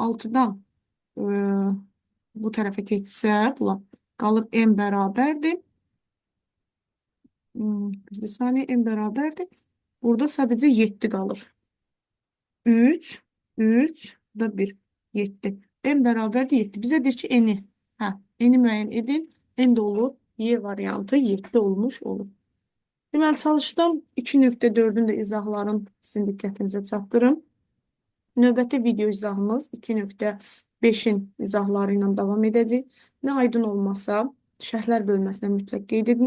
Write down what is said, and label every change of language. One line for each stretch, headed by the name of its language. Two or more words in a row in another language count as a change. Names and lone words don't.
Azerbaijani: 6-dan bu tərəfə keçsə, qalır n bərabərdir. Bir saniyə, n bərabərdir. Burada sadəcə 7 qalır. 3, 3, bu da 1, 7. N bərabərdir 7. Bizə deyir ki, n-i. N-i müəyyən edin. N də olur. Y variantı 7 olmuş olur. Deməli, çalışdım. 2.4-ün də izahların sizin diqqətinizə çatdırım. Növbəti video izahımız 2.5-in izahları ilə davam edəcək. Nə aydın olmasa, şərhlər bölməsinə mütləq qeyd edin.